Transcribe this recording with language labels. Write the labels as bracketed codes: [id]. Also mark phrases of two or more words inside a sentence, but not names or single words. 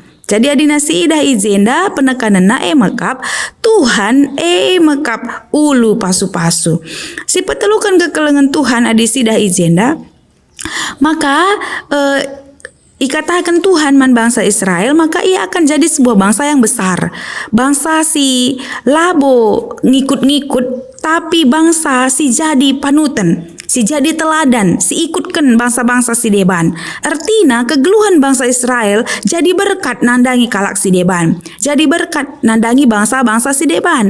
[btx] Jadi adina si idah izenda penekanan mekap Tuhan mekap ulu pasu-pasu si petelukan kekelengan Tuhan adisidah izenda maka ikatakan Tuhan man bangsa Israel [id] maka ia akan jadi sebuah bangsa yang besar, [btx] bangsa si labo ngikut-ngikut tapi bangsa si jadi panutan, si jadi teladan, si ikutkan bangsa-bangsa si deban. Artina kegeluhan bangsa Israel jadi berkat nandangi kalak si deban, jadi berkat nandangi bangsa-bangsa si deban.